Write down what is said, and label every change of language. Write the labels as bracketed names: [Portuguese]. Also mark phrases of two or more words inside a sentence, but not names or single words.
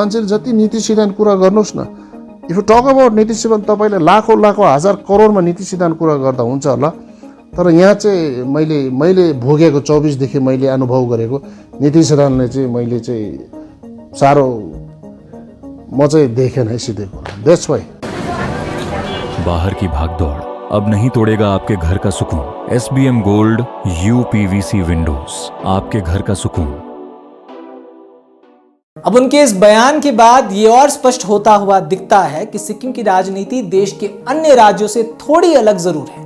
[Nepali] मान्छेले जति नीति सिद्धान्त कुरा गर्नुहोस् न, [English] If you talk about [Nepali] नीति सिद्धान्त, तपाईँले लाखौँ हजार करोडमा नीति सिद्धान्त कुरा गर्दा हुन्छ होला। तर यहाँ चाहिँ मैले भोगेको 24देखि मैले अनुभव गरेको नीति सिद्धान्तले चाहिँ मैले चाहिँ साह्रो म चाहिँ देखेन है सिधै कुरा। [English] That's why [Hindi] बाहर की भागदौड़ अब नहीं तोड़ेगा आपके घर का सुकून। एसबीएम गोल्ड यूपीवीसी विंडोज, आपके घर का सुकून। अब उनके इस बयान के बाद ये और स्पष्ट होता हुआ दिखता है कि सिक्किम की राजनीति देश के अन्य राज्यों से थोड़ी अलग जरूर है।